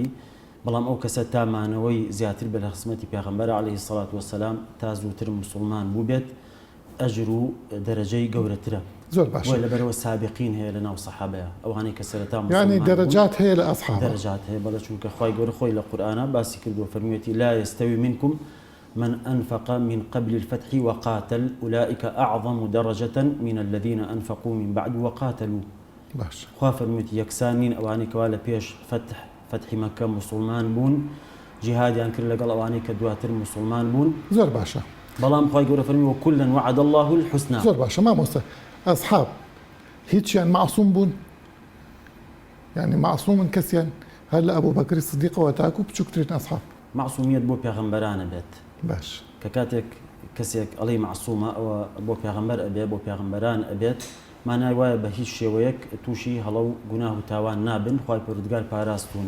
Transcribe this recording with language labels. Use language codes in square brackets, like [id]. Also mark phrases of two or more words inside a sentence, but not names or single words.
[ckb] بەڵام ئەو کەسە تامانەوەی زیاتر بە لە خزمەتی پێغەمبەر [ar] عەلەیهی السەڵات وەسەلام [ckb] تا زووتر موسڵمان بوو بێت ئەجر و دەرەجەی گەورەترە. زۆر باشە. لەبەرەوە سابقین هەیە لە ناو سەحابەیە، ئەوانەی کە سەرەتا موسڵمان یعنی دەرەجات هەیە لە ئەسحاب، دەرەجات هەیە. بەڵێ چونکە خوای گەورە خۆی لە قورئانە باسی کردووە، فەرموویەتی [ar] لا يستوي منكم من أنفق من قبل الفتح وقاتل أولئك أعظم درجة من الذين أنفقوا من بعد وقاتلوا. [ckb] باش خوا فەرموویەتی یەکسانین ئەوانەی کەوا لە پێش فتحی مەکە موسڵمان بوون جیهادیان کرد لەگەڵ ئەوانەی کە دواتر موسڵمان بوون. زۆر باشە. بەڵام خوای گەورە فەرمی [ar] وەکولا وعد الله الحسنى. [ckb] زۆر باشە. مامۆستا ئەسحاب هیچیان معسووم بوون؟ یعنی معسوومن کەسیان هەر لە ئەبوو بەکری سدیقەوە تاکو بچووکترین ئەسحاب؟ معسوومیەت بۆ پێغەمبەرانە بێت. باش. کە کاتێک کەسێک ئەڵێ معسوومە ئەوە بۆ پێغەمبەر ئەبێ بۆ پێغەمبەران ئەبێت، مانای وایە بە هیچ شێوەیەک تووشی هەڵە و گوناه و تاوان نابن، خوای پەروەردگار پاراستوونی.